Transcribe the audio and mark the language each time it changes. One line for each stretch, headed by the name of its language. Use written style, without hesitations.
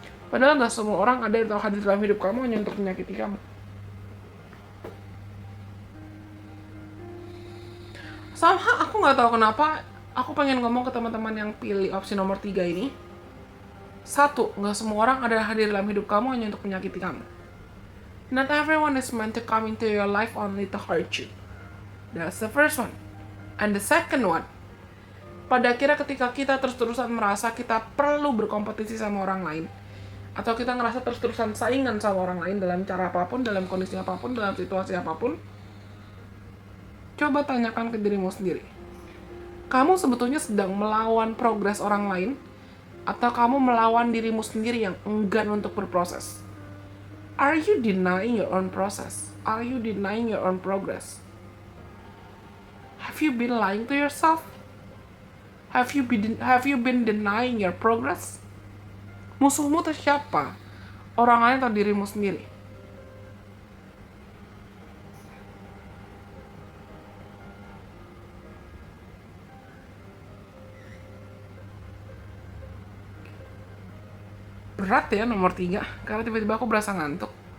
Indonesian: Padahal gak semua orang ada atau hadir dalam hidup kamu hanya untuk menyakiti kamu. Somehow aku gak tahu kenapa aku pengen ngomong ke teman-teman yang pilih opsi nomor 3 ini. 1, gak semua orang ada hadir dalam hidup kamu hanya untuk menyakiti kamu.
English: Not everyone is meant to come into your life only to hurt you. That's the first one. And the second one,
Indonesian: pada akhirnya ketika kita terus-terusan merasa kita perlu berkompetisi sama orang lain, atau kita ngerasa terus-terusan saingan sama orang lain dalam cara apapun, dalam kondisi apapun, dalam situasi apapun, coba tanyakan ke dirimu sendiri. Kamu sebetulnya sedang melawan progres orang lain, atau kamu melawan dirimu sendiri yang enggan untuk berproses?
English: Are you denying your own process? Are you denying your own progress? Have you been lying to yourself? Have you been denying your progress?
Indonesian: Musuhmu itu siapa? Orang lain atau dirimu sendiri? Berat ya nomor 3, karena tiba-tiba aku berasa ngantuk.